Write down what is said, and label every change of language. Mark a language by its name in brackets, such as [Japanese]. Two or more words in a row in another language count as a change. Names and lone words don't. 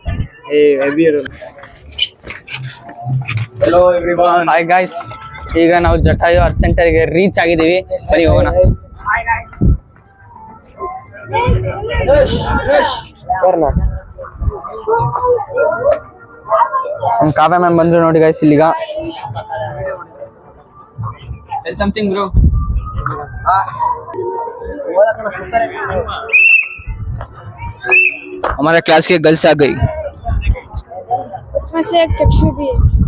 [English] hello everyone, hi guys. [Kannada] ಈಗ ನಾವು ಜಟಾಯು ಆರ್ಟ್ ಸೆಂಟರ್ಗೆ ರೀಚ್ ಆಗಿದ್ದೀವಿ. ಬನ್ನಿ ಹೋಗೋಣ. ನಮ್ಮ ಕಾವ್ಯ ಮ್ಯಾಮ್ ಬಂದ್ರು ನೋಡಿ ಗಾಯ್ಸ್ ಇಲ್ಲಿಗ. [English] something bro. [Hindi] हमारे क्लास के गर्ल्स आ गई. उसमें से एक चक्षु भी है.